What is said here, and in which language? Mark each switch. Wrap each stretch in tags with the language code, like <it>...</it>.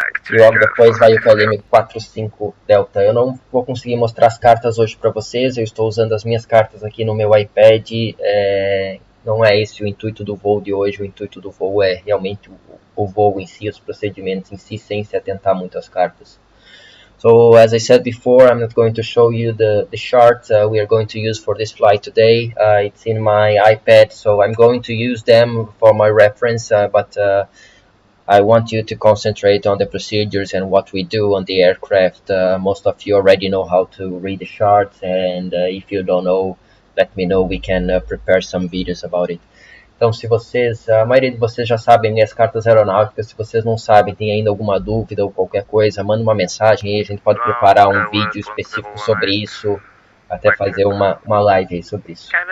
<pt>E logo depois vai o KLM 45 Delta. Eu não vou conseguir mostrar as cartas hoje para vocês, eu estou usando as minhas cartas aqui no meu iPad. Não é esse o intuito do voo de hoje, o intuito do voo é realmente o voo em si, os procedimentos em si, sem se atentar muito às cartas.</pt> <en>So as I said before, I'm not going to show you the charts we are going to use for this flight today. It's in my iPad, so I'm going to use them for my reference, but I want you to concentrate on the procedures and what we do on the aircraft. Most of you already know how to read the charts, and if you don't know, let me know, we can prepare some videos about it.</en> <pt>Então, se vocês, a maioria de vocês já sabem minhas cartas aeronáuticas, se vocês não sabem, tem ainda alguma dúvida ou qualquer coisa, manda uma mensagem aí, a gente pode preparar um vídeo específico sobre isso, até fazer uma live aí sobre isso.</pt>